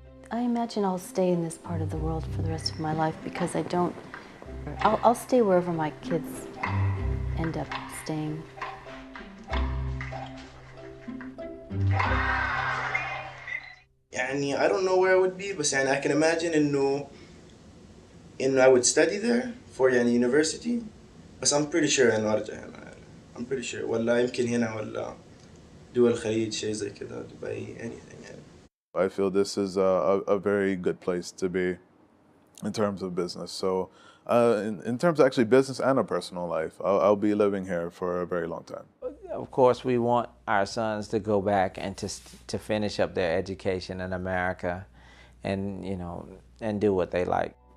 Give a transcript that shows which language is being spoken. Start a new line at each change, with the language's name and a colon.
English: I imagine I'll stay in this part of the world for the rest of my life because I'll stay wherever my kids end up staying. يعني I don't know where I would be, بس يعني I can imagine إنه I would study there for يعني university, بس I'm pretty sure
Arabic: إنه أرجع هنا.
English: I'm pretty sure
Arabic: ولا يمكن هنا ولا دول الخليج شيء زي كذا دبي anything يعني.
English: I feel this is a very good place to be in terms of business. So in terms of actually business and a personal life, I'll be living here for a very long time. Of course, we want our sons to go back and to finish up their education in America and, you know, and do what they like.